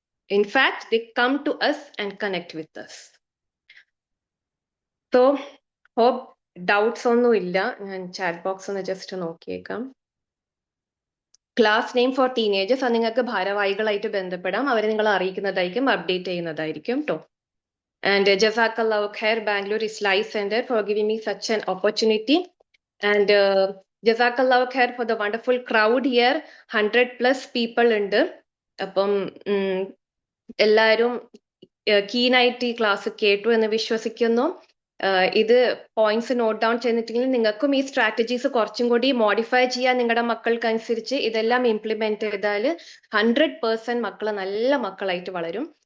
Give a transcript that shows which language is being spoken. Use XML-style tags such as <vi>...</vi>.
<ml>In fact they come to us</ml> <en>and connect with us.</en> <ml>So hope doubts ഒന്നും ഇല്ല. ഞാൻ chat box ഒന്ന് just നോക്കിയേക്കാം. Class name for teenagers, അത് നിങ്ങൾക്ക് ഭാരവാഹികളായിട്ട് ബന്ധപ്പെടാം, അവരെ നിങ്ങൾ അറിയിക്കുന്നതായിരിക്കും, അപ്ഡേറ്റ് ചെയ്യുന്നതായിരിക്കും കേട്ടോ.</ml> <en>And Jazakallahu Khair Bangalore Islai Center for giving me such an opportunity. And Jazakallahu Khair for the wonderful crowd here.</en> <ml>100+ people ഉണ്ട്. അപ്പം എല്ലാവരും കീനായിട്ട് ഈ ക്ലാസ് കേട്ടു എന്ന് വിശ്വസിക്കുന്നു. ഇത് പോയിന്റ്സ് നോട്ട് ഡൗൺ ചെയ്തിട്ടുണ്ടെങ്കിൽ നിങ്ങൾക്കും ഈ സ്ട്രാറ്റജീസ് കുറച്ചും കൂടി മോഡിഫൈ ചെയ്യാൻ നിങ്ങളുടെ മക്കൾക്കനുസരിച്ച് ഇതെല്ലാം ഇംപ്ലിമെന്റ് ചെയ്താൽ 100% മക്കൾ നല്ല മക്കളായിട്ട് വളരും.</ml>